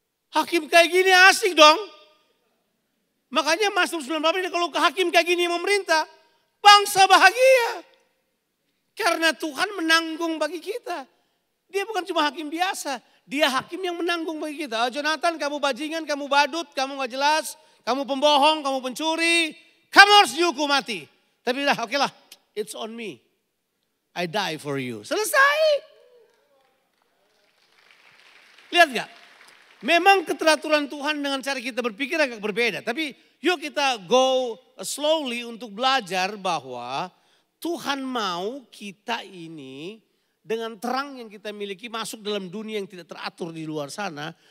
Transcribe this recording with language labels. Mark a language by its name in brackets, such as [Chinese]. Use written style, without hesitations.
[Indonesian] Hakim kayak gini asik dong. Makanya Mazmur 98 ini kalau hakim kayak gini memerintah, bangsa bahagia. Karena Tuhan menanggung bagi kita. Dia bukan cuma hakim biasa. Dia hakim yang menanggung bagi kita. Jonathan kamu bajingan, kamu badut, kamu gak jelas. Kamu pembohong, kamu pencuri. Kamu harus dihukum mati. Tapi oke lah, [English] it's on me. I die for you. [Indonesian] Selesai. Lihat gak? Memang keteraturan Tuhan dengan cara kita berpikir agak berbeda. Tapi yuk kita [English] go slowly [Indonesian] untuk belajar bahwa Tuhan mau kita ini dengan terang yang kita miliki masuk dalam dunia yang tidak teratur di luar sana.